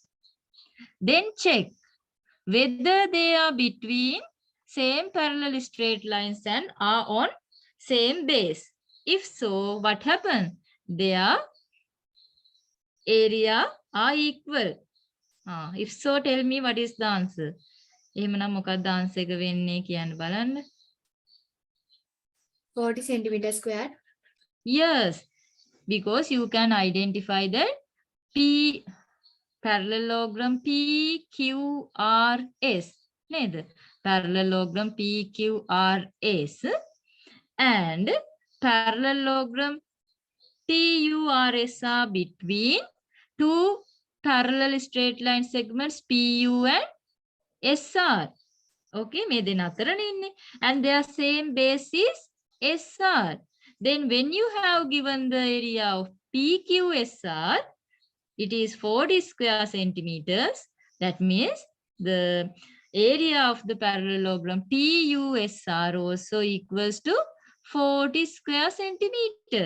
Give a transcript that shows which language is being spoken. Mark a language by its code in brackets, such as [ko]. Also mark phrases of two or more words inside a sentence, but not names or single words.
[en] Then check whether they are between same parallel straight lines and are on same base. If so, what happens? Their area are equal. If so, tell me what is the answer. [si] එහෙමනම් මොකක්ද answer එක වෙන්නේ කියන්න බලන්න. [en] 40 centimeter square. Yes, because you can identify that parallelogram PQRS. [si] නේද? [en] Parallelogram PQRS and parallelogram PURS are between two parallel straight line segments PU and SR. [si] Okay, මේ දෙන අතරනේ ඉන්නේ. [en] And their same base is SR. Then when you have given the area of PQSR, it is 40 square centimeters. That means the area of the parallelogram PUSR also equals to 40 square centimeters.